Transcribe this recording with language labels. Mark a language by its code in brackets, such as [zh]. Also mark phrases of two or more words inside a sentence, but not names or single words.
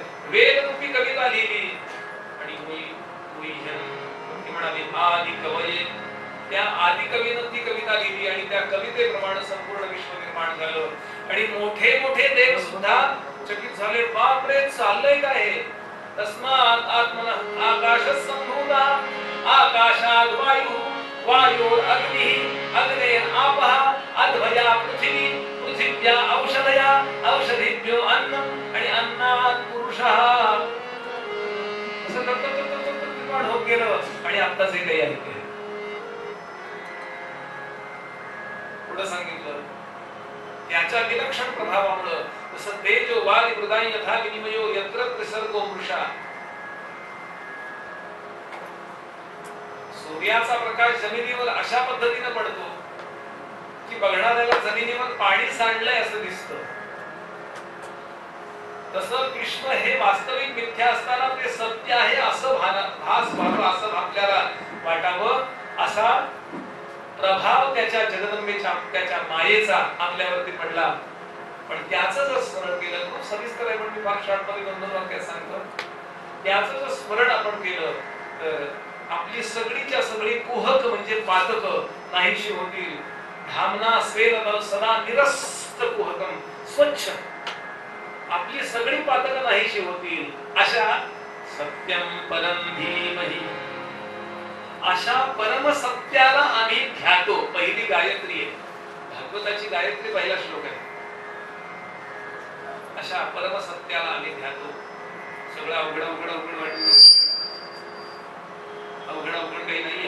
[mr] वेद रूपी कविता लिहिली आणि म्हणाली [sa] आदि कवये. [mr] त्या आदि कवीनं ती कविता लिहिली आणि त्या कवितेप्रमाणे संपूर्ण विश्व निर्माण झालं. आणि मोठे मोठे देव सुद्धा चकित झाले, बापरे चाललंय काय हे. [sa] तस्मात् आत्मनः आकाशः सम्भूता, आकाशात् वायुः, वायोर् अग्निः, अग्नेर् आपः, अध्वया पृथिवी, पृथिव्या औषधया, औषधीभ्यो अन्नम् आणि अन्नात् पुरुषः. [mr] असं निर्माण होत गेलं. आणि आत्ताच हे काही आहे पुढे सांगितलं, त्याच्या विलक्षण प्रभावामुळे जसं [sa] तेजो वारी मृदाई यथा विनिमयो यत्र त्रिसर्गो मृषा. [mr] सूर्याचा प्रकाश जमिनीवर अशा पद्धतीने पडतो की बघणाऱ्याला जमिनीवर पाणी सांडलंय असं दिसतं. तसं कृष्ण हे वास्तविक मिथ्या असताना ते सत्य आहे असं भास व्हावं, असं आपल्याला वाटावं, असा प्रभाव त्याच्या जगदंबेच्या त्याच्या मायेचा आपल्यावरती पडला. पण त्याचं जर स्मरण केलं, खूप सविस्तर आहे पण मी फार शॉर्ट मध्ये 2-2 वाक्यात सांगतो. त्याचं जर स्मरण आपण केलं तर आपली सगळीच्या सगळी कुहक म्हणजे पातक नाहीशी होतील. [sa] धामना स्वेन सदा निरस्त कुहकम स्वच्छ, [mr] आपली सगळी पातक नाहीशी होतील. [sa] अशा सत्यम परम धीमहि, [mr] अशा परम सत्याला आम्ही ध्यातो. पहिली गायत्री आहे भागवताची, गायत्री पहिला श्लोक आहे. अशा परम सत्याला आम्ही ध्यातो. सगळं अवघड अवघड अवघड वाटतं, अवघड अवघड काही नाहीये.